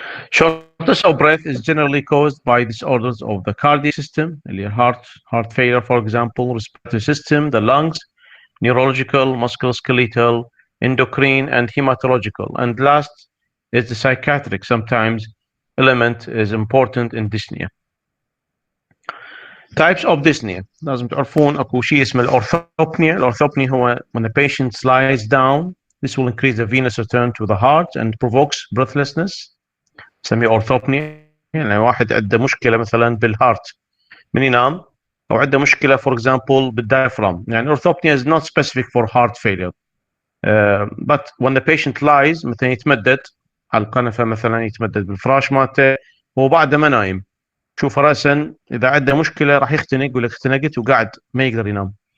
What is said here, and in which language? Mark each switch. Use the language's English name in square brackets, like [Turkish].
[English] Shortness of breath is generally caused by disorders of the cardiac system, heart failure, for example, respiratory system, the lungs, neurological, musculoskeletal, endocrine, and hematological. And last is the psychiatric. Sometimes element is important in dyspnea. Types of dyspnea. [Arabic] لازم تعرفون اكو شيء اسمه الأورثوبنيا. [English] الأورثوبنيا هو when the patient lies down. This will increase the venous return to the heart and provokes breathlessness. [Arabic] نسميه أورثوبنيا. يعني واحد عنده مشكلة مثلا بالهارت من ينام، أو عنده مشكلة [English] for example [Arabic] بالdiaphragm. [English] يعني orthopnea is not specific for heart failure. But when the patient lies [Arabic] مثلا يتمدد على القنفة، مثلا يتمدد بالفراش مالته وبعد ما نايم، شوف راسا اذا عنده مشكله راح يختنق، يقول لك اختنقت وقاعد ما يقدر ينام.